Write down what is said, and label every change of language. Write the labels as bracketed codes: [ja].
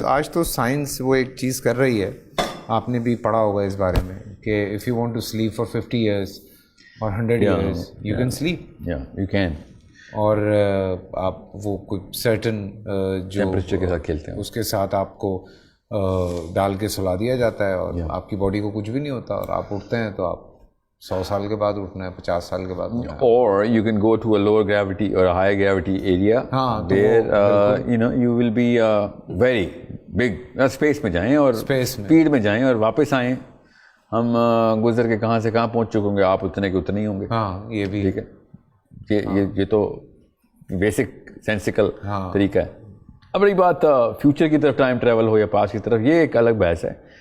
[ur] آج تو سائنس وہ ایک چیز کر رہی ہے، آپ نے بھی پڑھا ہوگا اس بارے میں کہ [en] if you want to sleep for 50 years or 100 years you can sleep. You can. [ur] اور آپ وہ کچھ سرٹن جو ٹیمپریچر کے ساتھ کھیلتے ہیں اس کے ساتھ آپ کو ڈال کے سلا دیا جاتا ہے اور آپ کی باڈی کو کچھ بھی نہیں ہوتا، اور آپ اٹھتے ہیں تو آپ 100 سال کے بعد اٹھنا ہے، 50 سال کے بعد اٹھنا ہے. [en] Or you can go to a lower gravity or a higher gravity area where you will be very big. [ur] Space میں جائیں اور اسپیڈ میں جائیں اور واپس آئیں. ہم گزر کے کہاں سے کہاں پہنچ چکے ہوں گے، آپ اتنے کے اتنے ہی ہوں گے. ہاں یہ بھی ٹھیک ہے، یہ تو بیسک سینسیکل طریقہ ہے. اب رہی بات فیوچر کی طرف ٹائم ٹریول ہو یا پاسٹ کی طرف، یہ ایک الگ بحث ہے.